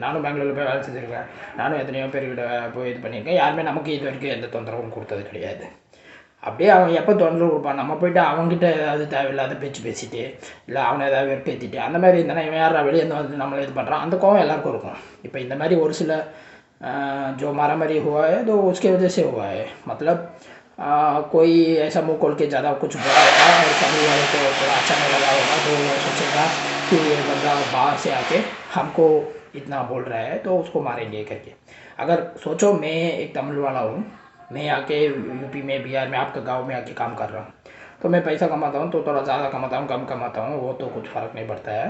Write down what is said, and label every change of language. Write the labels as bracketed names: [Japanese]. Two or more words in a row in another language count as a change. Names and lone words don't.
[Tamil] நானும் பெங்களூரில் போய் வேலை செஞ்சுருக்கேன், நானும் எத்தனையோ பேர்கிட்ட போய் இது பண்ணியிருக்கேன், யாருமே நமக்கு இது வரைக்கும் எந்த தொந்தரவும் கொடுத்தது கிடையாது. அப்படியே அவன் எப்போ தொந்தரவு கொடுப்பான், நம்ம போய்ட்டு அவங்ககிட்ட ஏதாவது தேவையில்லாத பேச்சு பேசிட்டு இல்லை அவனை ஏதாவது வெறுப்பேற்றிட்டு அந்த மாதிரி இருந்தானா இவன் யாரா வெளியே இருந்து வந்து நம்மளை இது பண்ணுறான், அந்த கோவம் எல்லாருக்கும் இருக்கும். இப்போ இந்த மாதிரி ஒரு சில [Hindi] जो मारामारी हुआ है तो उसके वजह से हुआ है। मतलब कोई ऐसा मुंह खोल के ज़्यादा कुछ बोला होगा और सामने वाले को थोड़ा अच्छा नहीं लगा होगा, तो वो सोचेगा कि ये बंदा बाहर से आके हमको इतना बोल रहा है तो उसको मारेंगे करके। अगर सोचो मैं एक तमिल वाला हूँ, मैं आके यूपी में बिहार में आपका गांव में आके काम कर रहा हूँ, तो मैं पैसा कमाता हूँ तो थोड़ा ज़्यादा कमाता हूँ कम कमाता हूँ वो तो कुछ फ़र्क नहीं पड़ता है।